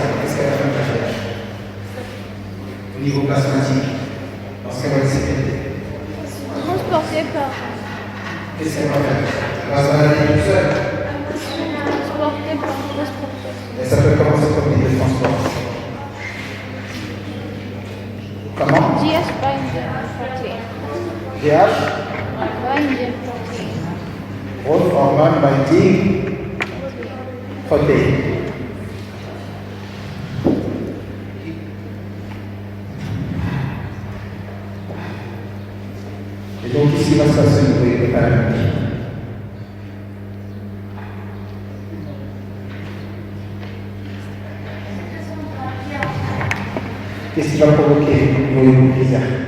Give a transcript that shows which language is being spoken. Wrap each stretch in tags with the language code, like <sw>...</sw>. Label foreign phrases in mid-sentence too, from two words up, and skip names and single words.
<fr>Qu'est-ce qu'elle a fait de la GH? Au niveau plasmatique, lorsqu'elle va être sécrétée. Transporté par. Qu'est-ce qu'elle va faire? Elle va se balader toute seule. Transporté par transporteur. Et ça peut commencer comme des transports. Comment?</fr> <en>GS binding protein. GH, Binding protein. growth hormone binding protein.</en> <fr>Et donc ici, va se passer une nouvelle hypothalamique. Qu'est-ce qui va provoquer au niveau hypophysaire?</fr>